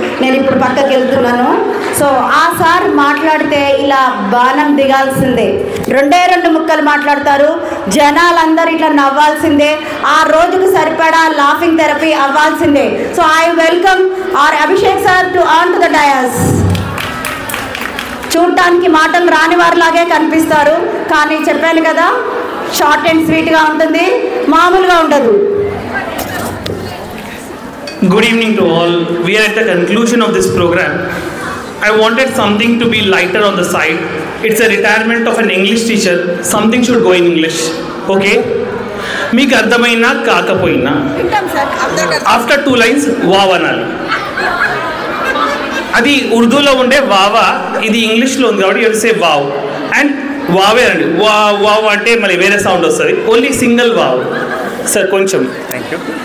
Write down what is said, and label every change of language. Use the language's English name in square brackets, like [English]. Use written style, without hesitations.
[Telugu] నేను ఇప్పుడు పక్కకి వెళ్తున్నాను. సో ఆ సార్ మాట్లాడితే ఇలా బాణం దిగాల్సిందే, 2 ముక్కలు మాట్లాడతారు, జనాలందరూ ఇట్లా నవ్వాల్సిందే, ఆ రోజుకు సరిపడా లాఫింగ్ థెరపీ అవ్వాల్సిందే. [English] So I welcome our Abhishek sir to on to the dais. [Telugu] చూడటానికి మాటలు రాని వారిలాగే కనిపిస్తారు, కానీ చెప్పాను కదా [English] short and స్వీట్గా [Telugu] ఉంటుంది, మామూలుగా ఉండదు. [English] Good evening to all. We are at the conclusion of this program. I wanted something to be lighter on the side. It's a retirement of an English teacher. Something should go in English. Okay? [Telugu] మీకు అర్థమైనా కాకపోయినా [English] after 2 lines [Telugu] wow అనాలి. అది ఉర్దూలో ఉండే వావా, ఇది ఇంగ్లీష్లో ఉంది కాబట్టి [English] you say wow and వావే [Telugu] అండి. వావ్ అంటే మళ్ళీ వేరే సౌండ్ వస్తుంది, [English] Only single wow. [Telugu] సార్ కొంచెం [English] Thank you.